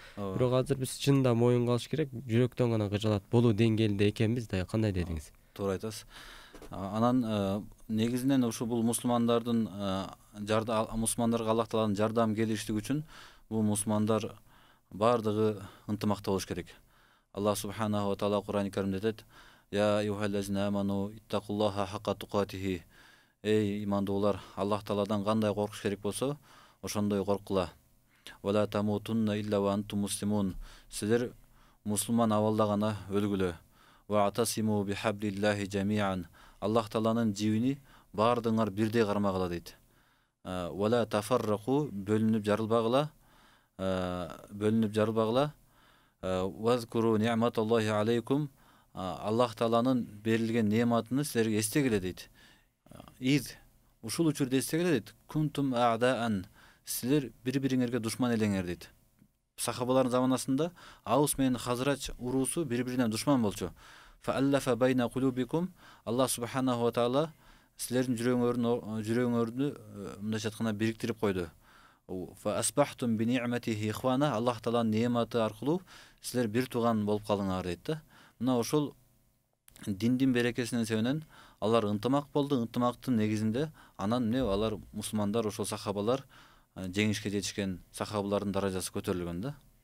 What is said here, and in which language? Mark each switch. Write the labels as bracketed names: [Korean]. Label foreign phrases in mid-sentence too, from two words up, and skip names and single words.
[Kyrgyz] Бирок азыр биз чынында моюнга алыш керек, жүрөктөн гана кыжалат болуу деңгээлинде экенбиз да. Кандай дедиңиз? Туура айтасыз. Анан негизинен ушу бул мусулмандардын мусулмандарга Аллах Тааланын жардам келиштиги үчүн бул мусулмандар баардыгы ынтымакта болуш керек. Аллах [Arabic] سبحانه وتعالى [Kyrgyz] Кур'ан-ы Каримде айтат: [Arabic] "يا أيها الذين آمنوا اتقوا الله حق تقاته". [Kyrgyz] Эй имандуулар, Аллах Тааладан кандай коркуш керек болсо, ошондой коркула. [Arabic] "ولا تموتن إلا وأنتم مسلمون". [Kyrgyz] Силер мусулман абалда гана өлгүлө. [Arabic] واعتصموا بحبل الله جميعا. [Kyrgyz] Аллах Тааланын жибини баардыгыңар бирдей кармагыла дейт. [Arabic] ولا تفرقوا, [Kyrgyz] бөлүнүп жарылбагыла. [Arabic] واذكروا نعمة الله عليكم, [Kyrgyz] Аллах Тааланын берилген нематыны силерге эстегиле дейт. Из ушул учурда эстегиле дейт. [Arabic] كنتم أعداء, [Kyrgyz] силер бири-бириңерге душман элеңер дейт. Сахабалардын заманасында Аус менен Хазрач уруусу бири-биринен душман болчу. [Arabic] فألف بين قلوبكم, [Kyrgyz] Аллах [Arabic] سبحانه وتعالى [Kyrgyz] силердин жүрөгүңөрдү мындайча айтканда бириктирип койду. [Arabic] فأصبحتم بنعمته إخوانا, [Kyrgyz] Аллах Тааланын нематы аркылуу силер бир тууган болуп калдыңар дейт да. Мына ошол диндин берекесинин себебинен алар ынтымак болду. Ынтымактын негизинде анан эмне алар мусулмандар, ошол сахабалар жеңишке жетишкен, сахабалардын даражасы көтөрүлгөн да.